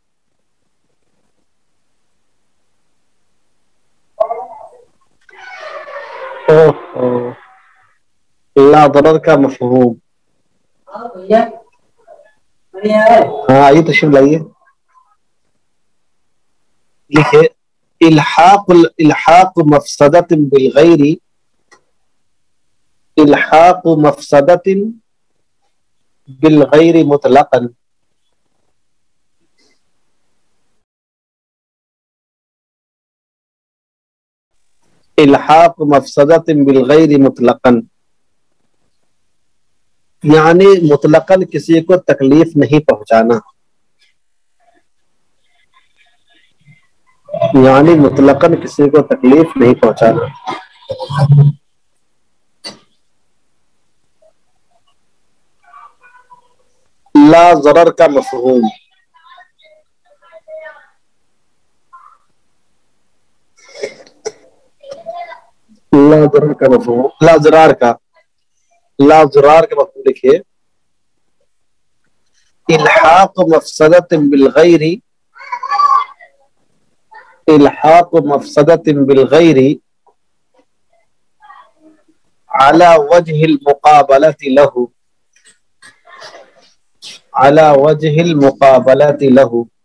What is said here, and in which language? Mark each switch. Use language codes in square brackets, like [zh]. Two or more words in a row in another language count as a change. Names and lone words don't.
[ar] لا ضرر [ur] کا مفہوم، ہاں آئیے تشریف لائیے، لکھے [ar] الحاق مفسدت بالغیر، الحاق مفسدت بالغیر مطلقا، الحاق مفسدت بالغیر مطلقا، [ur] یعنی مطلقاً کسی کو تکلیف نہیں پہنچانا، یعنی مطلقاً کسی کو تکلیف نہیں پہنچانا۔ [ar] لا ضرر [ur] کا مفہوم، [ar] لا ضرر [ur] کا مفہوم، [ar] لا ضرار [ur] کا، [ar] لا ضرار [ur] کا مفہوم لکھیے، [ar] الحاق مفسدت بالغیر، الحاق مفسدت بالغیر على وجه المقابلة له، على وجه المقابلة له،